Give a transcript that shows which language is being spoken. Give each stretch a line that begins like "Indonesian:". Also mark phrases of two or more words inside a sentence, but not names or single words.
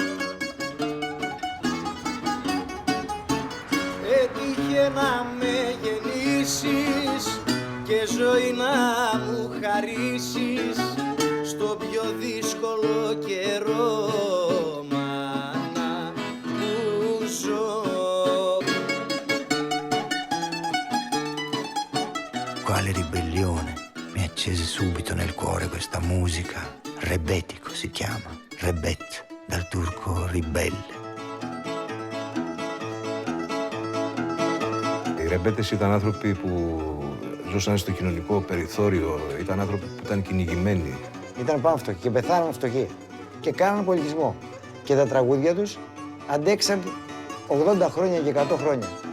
Greek: Έτυχε να με γεννήσεις και ζωή να μου χαρίσεις στο πιο δύσκολο καιρό, μάνα που ζω.
Italian: Quale ribellione mi accese subito nel cuore questa musica. Rebetico si chiama, rebet, dal turco ribelle.
Greek: Οι ρεμπέτες ήταν άνθρωποι που ζούσαν στο κοινωνικό περιθώριο, ήταν άνθρωποι που ήταν κυνηγημένοι. Ήταν πάνω φτωχοί και πεθάναν φτωχοί και κάναν πολιτισμό. Και τα τραγούδια τους αντέξαν 80 χρόνια και 100 χρόνια.